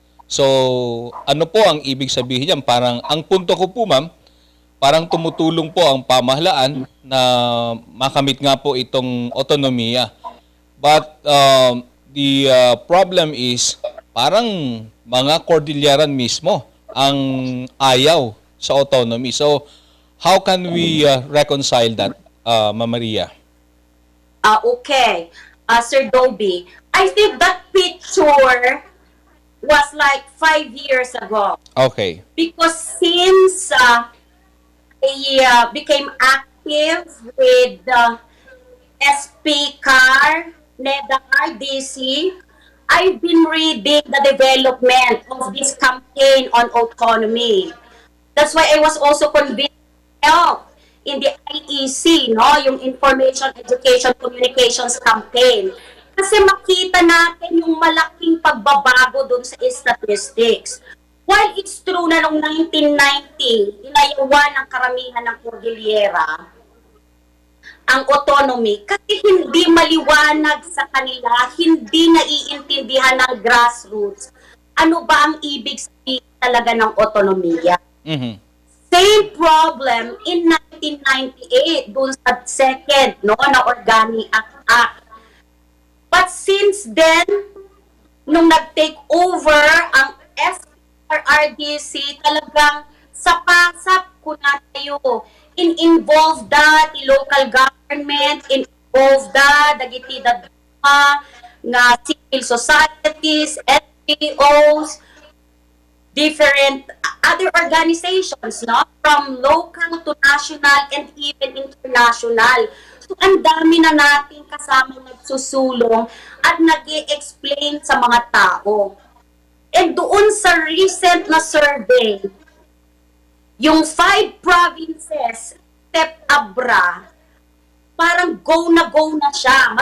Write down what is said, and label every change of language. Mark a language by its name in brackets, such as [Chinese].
[Filipino] So, ano po ang ibig sabihin niyan? Parang, ang punto ko po, ma'am, parang tumutulong po ang pamahalaan na makamit nga po itong autonomiya. [English] But the problem is, [Filipino] parang mga Cordilleran mismo ang ayaw sa autonomy. [English] So, how can we reconcile that, Ma'am Maria? Okay. Sir Dobby, I think that picture was like 5 years ago. Okay. Because since I became active with SP CAR, NEDA RDC, I've been reading the development of this campaign on autonomy. That's why I was also convinced in the IEC, no, yung Information Education Communications Campaign. [Filipino] Kasi makita natin yung yung malaking pagbabago doon sa statistics. [English] While it's true [Filipino] na noong 1990, inayawan ng karamihan ng Cordillera ang autonomy kasi hindi maliwanag sa kanila, hindi naiintindihan ng grassroots ano ba ang ibig sabihin talaga ng autonomiya. Mhm. [English] Same problem in 1998 [Filipino] dun sa [English] second na Organic Act. But since then, [Filipino] nung nag-take over ang SRRDC, talagang sapasap ko na tayo. [English] Involve the local government, involve [Iloko] dagiti nga [English] civil societies, NGOs, different other organizations, no? From local to national and even international. [Filipino] So, ang dami na nating kasama nagsusulong at nag-i-explain sa mga tao. And doon sa recent na survey, yung 5 provinces, except Abra, parang go na siya.